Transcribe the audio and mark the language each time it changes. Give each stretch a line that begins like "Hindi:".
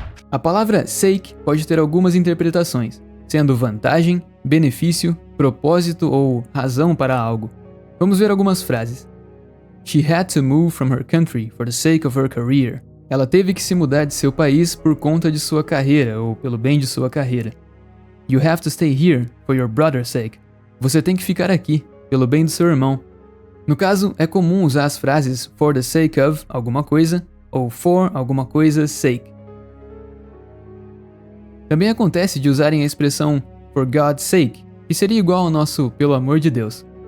Portuguese: A palavra sake pode ter algumas interpretações, sendo vantagem, benefício, propósito ou razão para algo. Vamos ver algumas frases.
English: She had to move from her country for the sake of her career.
Portuguese: Ela teve que se mudar de seu país por conta de sua carreira ou pelo bem de sua carreira.
English: You have to stay here for your brother's sake.
Portuguese: Você tem que ficar aqui pelo bem do seu irmão. No caso, é comum usar as frases
English: for the sake of
Portuguese: alguma coisa ou for alguma coisa sake. Também acontece de usarem a expressão
English: for God's sake,
Portuguese: que seria igual ao nosso pelo amor de Deus.